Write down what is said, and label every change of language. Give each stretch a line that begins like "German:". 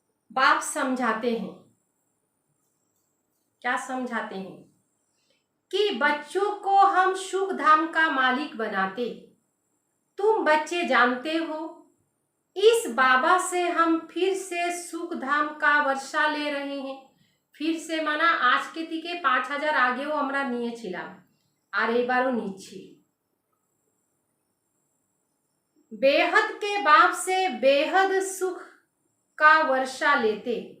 Hindi: बाप समझाते हैं, क्या समझाते हैं कि बच्चों को हम सुख धाम का मालिक बनाते। तुम बच्चे जानते हो इस बाबा से हम फिर से सुख धाम का वर्षा ले रहे हैं। फिर से माना आज के
Bangla: থেকে 5000 আগেও আমরা নিয়েছিলাম, আর এবারও নিচ্ছি।
Hindi: बेहद के बाप से बेहद सुख का वर्षा लेते।